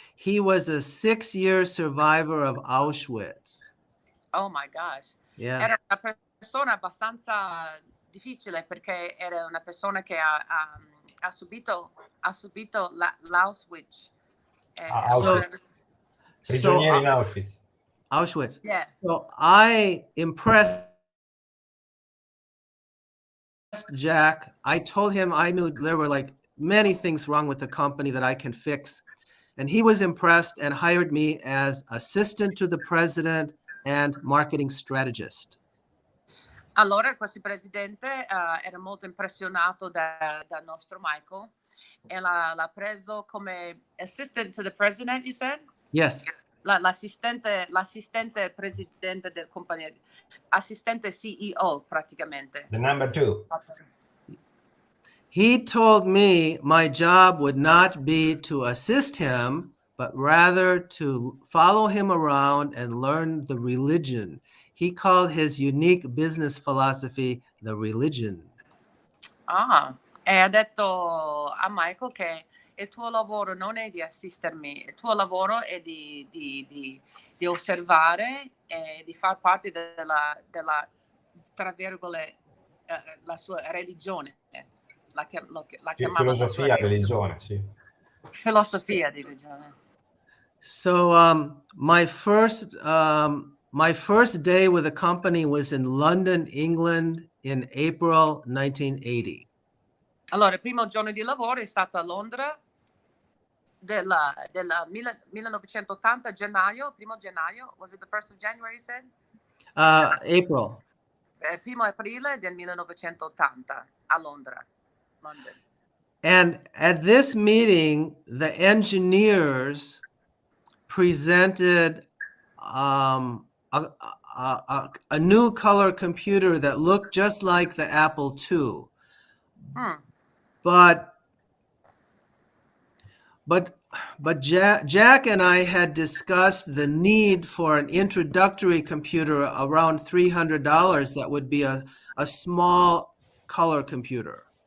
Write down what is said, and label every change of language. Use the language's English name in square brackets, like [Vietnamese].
[English] He was a 6-year survivor of Auschwitz. Oh my gosh. Yeah. [Italian] Era una persona abbastanza difficile perché era una persona che ha subito l'Auschwitz. Prigionieri in Auschwitz. Auschwitz. [English] Yeah. So I impressed Jack. I told him I knew there were like many things wrong with the company that I can fix. And he was impressed and hired me as assistant to the president and marketing strategist. [Italian] Allora questo presidente era molto impressionato dal nostro Michael e l'ha preso come [English] assistant to the president, you said? Yes. [Italian] L'assistente presidente del compagnia, assistente CEO praticamente. [English] The number 2. He told me my job would not be to assist him, but rather to follow him around and learn the religion. He called his unique business philosophy the religion. [Italian] E ha detto a Michael che il tuo lavoro non è di assistermi, il tuo lavoro è di osservare e di far parte della tra virgolette, la sua religione. La chiamava filosofia, religione, sì. Filosofia di religione. [English] So my first day with the company was in London, England in April 1980. [Italian] Allora, il primo giorno di lavoro è stato a Londra del 1980, primo gennaio. [English] Was it the 1st of January, you said? April. [Italian] Primo aprile del 1980 a Londra, London. [English] And at this meeting, the engineers presented a new color computer that looked just like the Apple II. But Jack and I had discussed the need for an introductory computer around $300 that would be a small color computer.